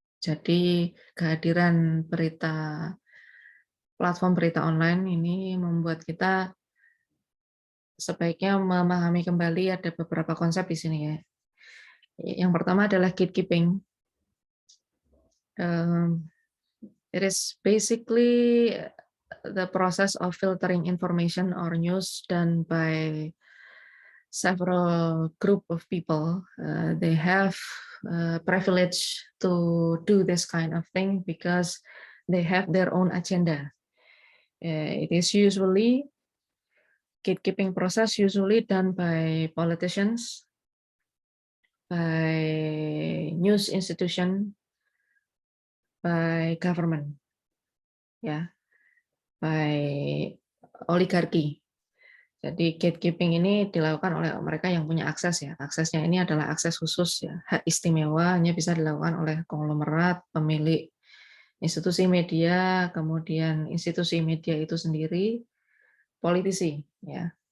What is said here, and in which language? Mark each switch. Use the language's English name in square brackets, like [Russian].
[Indonesian] Jadi kehadiran platform berita online ini membuat kita sebaiknya memahami kembali ada beberapa konsep di sini ya. Yang pertama adalah gatekeeping. [English] It is basically the process of filtering information or news done by several group of people. They have privilege to do this kind of thing because they have their own agenda. It is usually gatekeeping process usually done by politicians, by news institution, by government, ya, by oligarki. [Indonesian] Jadi gatekeeping ini dilakukan oleh mereka yang punya akses ya. Aksesnya ini adalah akses khusus ya, hak istimewa hanya bisa dilakukan oleh konglomerat, pemilik institusi media, kemudian institusi media itu sendiri, politisi ya.